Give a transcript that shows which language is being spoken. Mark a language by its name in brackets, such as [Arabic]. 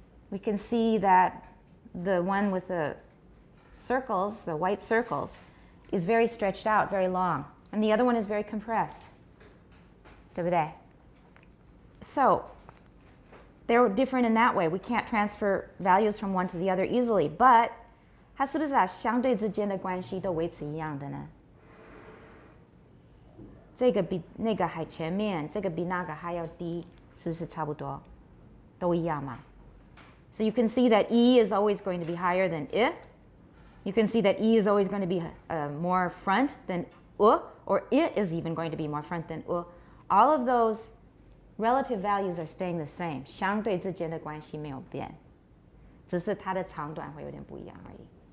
[English] We can see that the one with the circles, the white circles, is very stretched out, very long, and the other one is very compressed. [Chinese] 对不对? [English] So they're different in that way. We can't transfer values from one to the other easily, but [Chinese] 它是不是相对之间的关系都维持一样的呢？这个比那个还前面，这个比那个还要低，是不是差不多？都一样嘛？ [English] So you can see that E is always going to be higher than I. You can see that E is always going to be more front than U, or I is even going to be more front than U. All of those relative values are staying the same. [Chinese] 相对之间的关系没有变，只是它的长短会有点不一样而已。